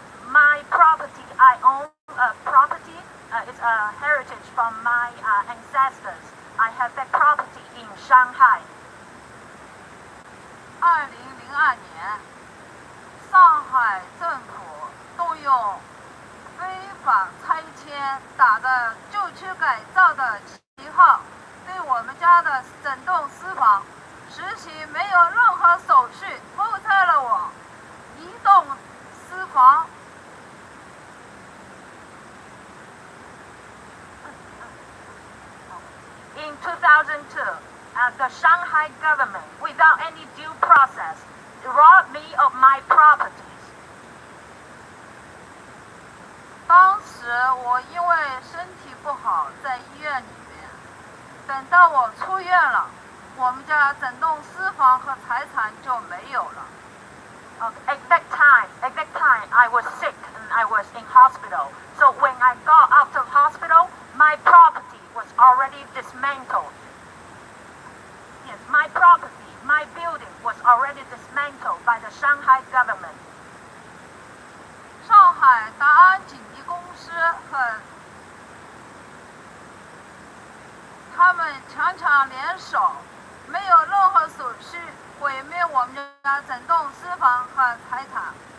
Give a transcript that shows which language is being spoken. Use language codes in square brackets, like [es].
[en] My property, I own a property. It's a heritage from my ancestors. I have that property in Shanghai. [zh] 2002年，上海政府动用非法拆迁打着旧区改造的旗号，对我们家的整栋私房实行没有任何手续偷拆了我一栋私房。 [en] In 2002, the Shanghai government, without any due process, robbed me of my properties. [zh] 当时我因为身体不好，在医院里面。等到我出院了，我们家整栋私房和财产就没有了。 [en] At that time, I was sick and I was in hospital. So when I got out of hospital, my property was already dismantled. Yes, my property, my building was already dismantled by the Shanghai government. [zh] 上海达安锦迪公司和他们强联手，没有任何手续，毁灭我们家整栋私房和财产。